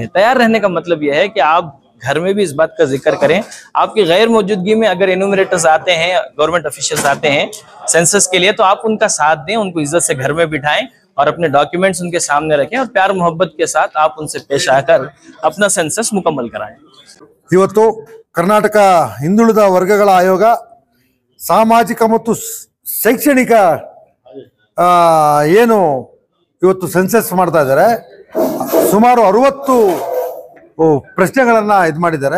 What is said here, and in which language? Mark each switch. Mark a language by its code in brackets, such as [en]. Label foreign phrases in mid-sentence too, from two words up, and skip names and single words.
[hi] तैयार रहने का मतलब यह है कि आप घर में भी इस बात का जिक्र करें। आपकी गैर मौजूदगी में अगर एनुमरेटर्स आते हैं, [en] government officials [hi] आते हैं सेंसस के लिए, तो आप उनका साथ दें, उनको इज्जत से घर में बिठाएं और अपने डॉक्यूमेंट्स उनके सामने रखें और प्यार मोहब्बत के साथ आप उनसे पेश आकर अपना सेंसस मुकम्मल कराएं। [kn] ಇವತ್ತು ಕರ್ನಾಟಕ ಹಿಂದುಳಿದ ವರ್ಗಗಳ ಆಯೋಗ ಸಾಮಾಜಿಕ ಮತ್ತು ಶೈಕ್ಷಣಿಕ ಏನು ಇವತ್ತು ಸೆನ್ಸಸ್ ಮಾಡ್ತಾ ಇದ್ದಾರೆ. ಸುಮಾರು 60 ಪ್ರಶ್ನೆಗಳನ್ನ ಇದು ಮಾಡಿದ್ದಾರೆ.